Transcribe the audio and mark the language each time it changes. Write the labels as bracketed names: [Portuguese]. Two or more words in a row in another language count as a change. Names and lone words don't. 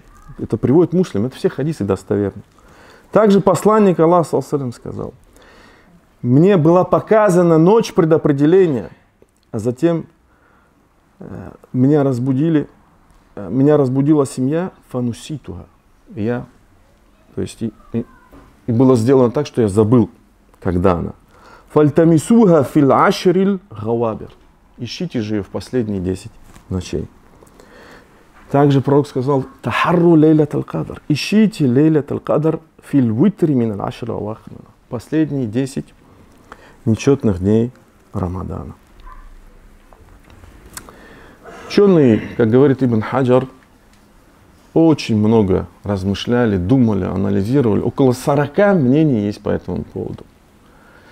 [Russian] Это приводит муслим, это все хадисы достоверны. Также посланник Аллаха ﷺ сказал: мне была показана ночь предопределения, а затем меня разбудила семья фануситуха. И было сделано так, что я забыл, когда она. [Arabic] فالتمسوها في العشر الغوابر. [Russian] Ищите же ее в последние 10 ночей. Также пророк сказал: [Arabic] تحروا ليلة القدر. Ищите ليلة القدر في الوتر من العشر الأواخر. [Russian] Последние 10 нечетных дней Рамадана. Ученые, как говорит Ибн Хаджар, очень много размышляли, думали, анализировали. Около 40 мнений есть по этому поводу.